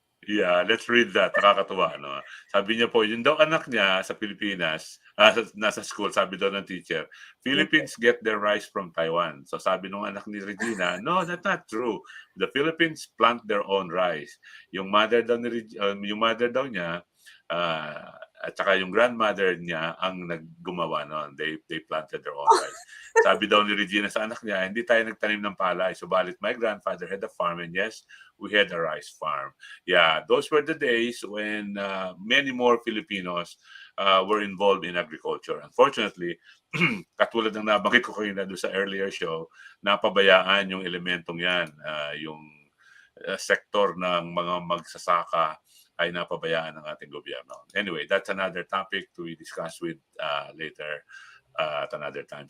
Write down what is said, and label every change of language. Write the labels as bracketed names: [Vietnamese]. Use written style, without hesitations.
[Filipino] Yeah, let's read that. Nakakatuwa, no? Sabi niya po, yun daw anak niya sa Pilipinas, nasa school, sabi daw ng teacher, Philippines get their rice from Taiwan. So sabi nung anak ni Regina, no, that's not true. The Philippines plant their own rice. Yung mother daw niya, at saka yung grandmother niya ang naggumawa noon. [English] They planted their own rice. [Filipino] Sabi daw ni Regina sa anak niya, hindi tayo nagtanim ng palay. [English] Subalit my grandfather had a farm, and yes, we had a rice farm. Yeah, those were the days when many more Filipinos were involved in agriculture. [Filipino] Unfortunately, katulad ng nabanggit ko kayo na doon sa earlier show, napabayaan yung elementong yan, yung sektor ng mga magsasaka ay napabayaan ng ating gobyerno. [English] Anyway, that's another topic to discuss with later at another time.